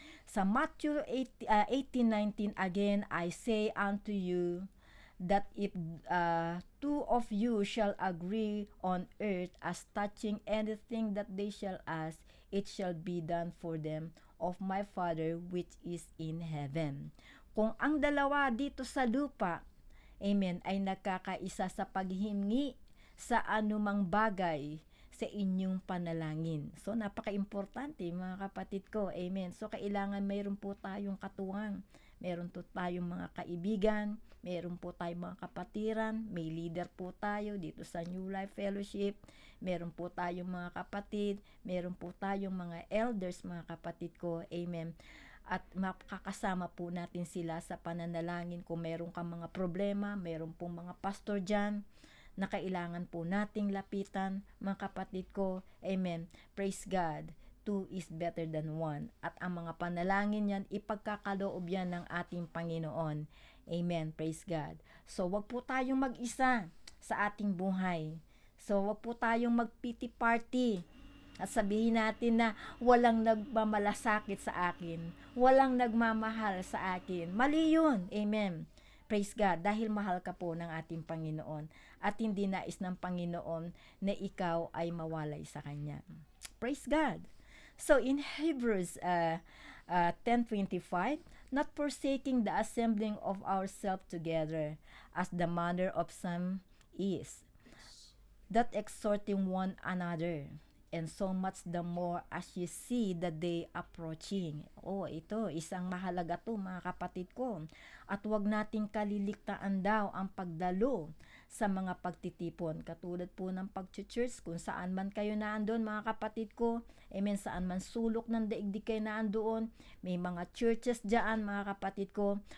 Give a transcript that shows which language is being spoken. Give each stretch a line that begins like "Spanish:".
English: Sa Matthew 18:19, again, I say unto you, that if two of you shall agree on earth as touching anything that they shall ask, it shall be done for them of my Father which is in heaven.
Filipino: Kung ang dalawa dito sa lupa, amen, ay nagkakaisa sa paghingi sa anumang bagay sa inyong panalangin. So, napaka-importante, mga kapatid ko. Amen. So, kailangan mayroon po tayong katuwang. Meron po tayong mga kaibigan. Meron po tayong mga kapatiran. May leader po tayo dito sa New Life Fellowship. Meron po tayong mga kapatid. Meron po tayong mga elders, mga kapatid ko. Amen. At makakasama po natin sila sa pananalangin kung meron kang mga problema. Meron pong mga pastor dyan na kailangan po nating lapitan, mga kapatid ko. Amen.
English: Praise God. Two is better than one.
Filipino: At ang mga panalangin yan, ipagkakaloob yan ng ating Panginoon. Amen.
English: Praise God.
Filipino: So, wag po tayong mag-isa sa ating buhay. So, wag po tayong mag-pity party. At sabihin natin na walang nagmamalasakit sa akin. Walang nagmamahal sa akin. Mali yun. Amen.
English: Praise God,
Filipino: dahil mahal ka po ng ating Panginoon at hindi nais ng Panginoon na ikaw ay mawalay sa Kanya.
English: Praise God. So in Hebrews 10:25, not forsaking the assembling of ourselves together, as the manner of some is, that exhorting one another, and so much the more as you see the day approaching.
Filipino: Ito, isang mahalaga to, mga kapatid ko. At wag nating kaliligtaan daw ang pagdalo sa mga pagtitipon. Katulad po ng pag-church, kung saan man kayo naandoon, mga kapatid ko. Amen, saan man sulok ng daigdig kayo naandoon. May mga churches dyan, mga kapatid ko.